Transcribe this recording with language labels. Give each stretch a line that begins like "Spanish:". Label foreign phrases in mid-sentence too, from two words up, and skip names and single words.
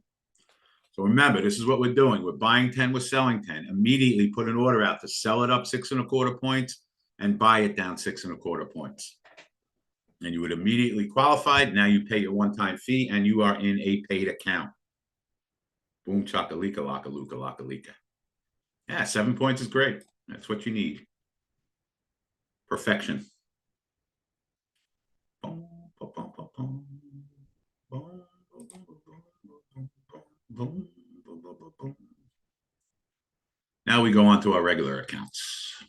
English: So remember, this is what we're doing. We're buying 10, we're selling 10. Immediately put an order out to sell it up 6.25 points and buy it down 6.25 points. And you would immediately qualify. Now you pay your one-time fee and you are in a paid account. Boom, chakalika, laka, luka, laka, lika. Yeah, 7 points is great. That's what you need. Perfection. Now we go on to our regular accounts.